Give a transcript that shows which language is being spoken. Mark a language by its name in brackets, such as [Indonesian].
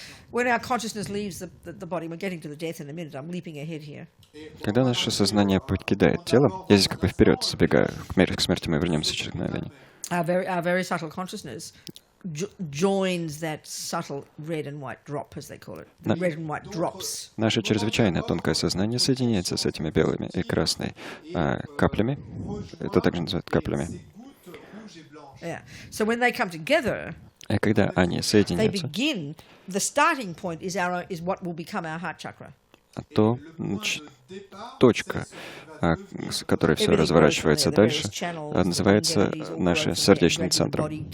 [English] when our consciousness leaves the body, we're getting to the death in a minute, I'm leaping ahead here. [Russian] Когда наше сознание покидает тело, я здесь как бы вперед забегаю, к смерти мы вернемся через мгновение. [English] Our very subtle consciousness joins that subtle red and white drop, as they call it, the red and white drops. [Russian] Наше чрезвычайно тонкое сознание соединяется с этими белыми и красными каплями. Это также называют каплями. [English] Yeah. So when they come together, [Russian] И когда они [English] they [Russian] соединяются, [English] begin. The starting point is what will become our heart chakra. [Russian] то точка, с которой все разворачивается дальше, называется нашим сердечным центром.